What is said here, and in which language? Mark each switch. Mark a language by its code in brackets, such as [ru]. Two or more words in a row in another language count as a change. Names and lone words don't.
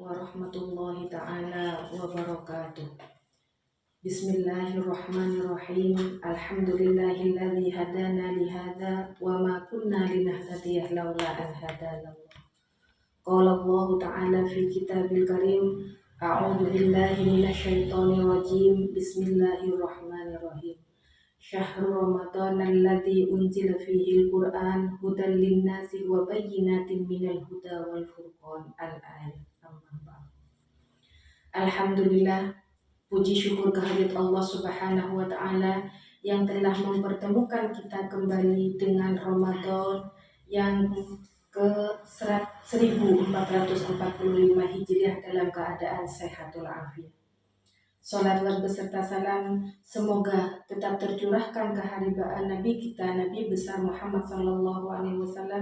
[ar] ورحمة الله تعالى وبركاته بسم الله الرحمن الرحيم. الحمد لله الذي هدانا لهذا وما كنا لنهتدي لولا أن هدانا الله. قال الله تعالى في كتابه الكريم أعوذ بالله من الشيطان الرجيم. بسم الله الرحمن الرحيم. شهر رمضان الذي أنزل فيه القرآن هدى للناس وبينات من الهدى والفرقان. [id] Al-ayat. Alhamdulillah, puji syukur kehadirat Allah [ar] سبحانه وتعالى [id] yang telah mempertemukan kita kembali dengan Ramadan yang ke 1445 Hijriah dalam keadaan sehat walafiat. Salawat beserta salam semoga tetap tercurahkan keharibaan Nabi kita, Nabi besar Muhammad SAW.